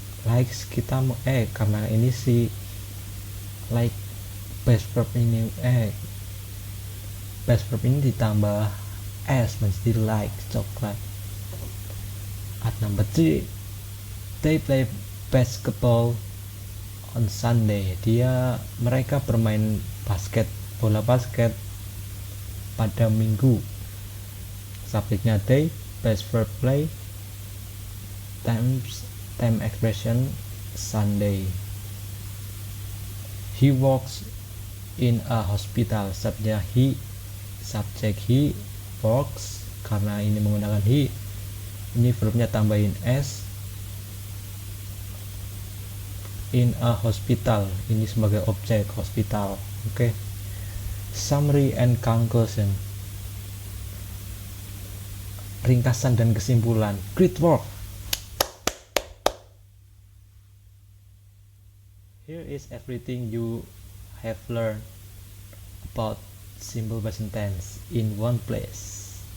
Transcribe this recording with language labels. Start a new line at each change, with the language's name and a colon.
Indonesian: Likes kita karena ini si like base verb ini base verb ini ditambah s menjadi like coklat.
English: At number 3, they play basketball on Sunday.
Indonesian: Mereka bermain bola basket pada Minggu. Subjeknya they, base verb play, time expression Sunday.
English: He works in a hospital.
Indonesian: Subjeknya he, subjek he, works karena ini menggunakan he. Ini verbnya tambahin s.
English: In a hospital,
Indonesian: ini sebagai objek
English: hospital.
Indonesian: Oke.
English: Summary and conclusion.
Indonesian: Ringkasan dan kesimpulan.
English: Great work. Here is everything you have learned about simple present tense in one place.